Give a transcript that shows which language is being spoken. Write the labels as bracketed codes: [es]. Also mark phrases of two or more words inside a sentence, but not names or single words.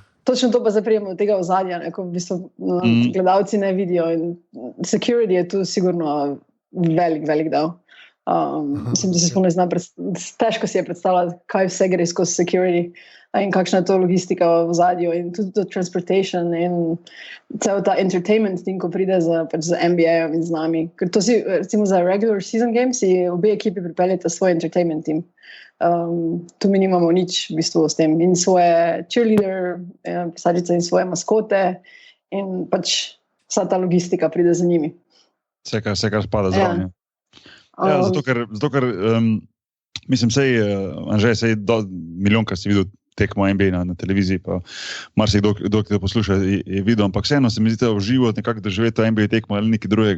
[sl] Točno to pa zaprijemo od tega ozadja, ko v bistvu gledalci ne vidijo. In security je tu sigurno velik del. Mislim, da se sploh ne zna, težko si je predstavljati, kaj vse gre skozi security in kakšna je to logistika v ozadju in tudi to transportation in cel ta [en] entertainment thing, [sl] ko pride z NBA-om in z nami. Ker to si, recimo za [en] regular season games, [sl] si obe ekipi pripeljete svoj [en] entertainment team. [sl] Tu mi nimamo nič v bistvu s tem in svoje cheerleader, pisarice in svoje maskote in pač vsa ta logistika pride za njimi. Vse, kar spada zraven. Ja, zato ker mislim, Anže, milijonkrat si videl tekmo NBA na televiziji, pa marsikdo, ki te posluša, je videl, ampak vseeno se mi zdi, da v živo nekako doživeti NBA tekmo ali nekaj drugega.